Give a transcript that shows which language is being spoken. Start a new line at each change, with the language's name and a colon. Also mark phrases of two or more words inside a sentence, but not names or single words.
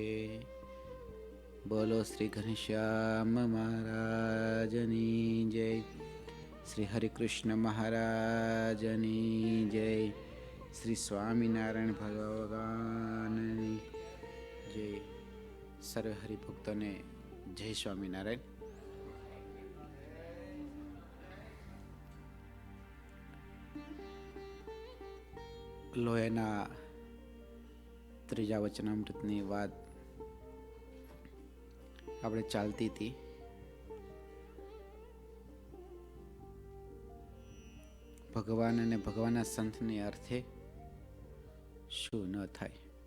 Gujarati: બોલો શ્રી ઘનશ્યામ મહારાજની જય। શ્રી હરિકૃષ્ણ મહારાજની જય। શ્રી સ્વામીનારાયણ ભગવાનની જય। સર્વ હરિભક્તો જય સ્વામીનારાયણ। લોયાના ત્રીજા વચનામૃતની વાત આપણે ચાલતી હતી. ભગવાન અને ભગવાનના સંતને અર્થે શું ન થાય.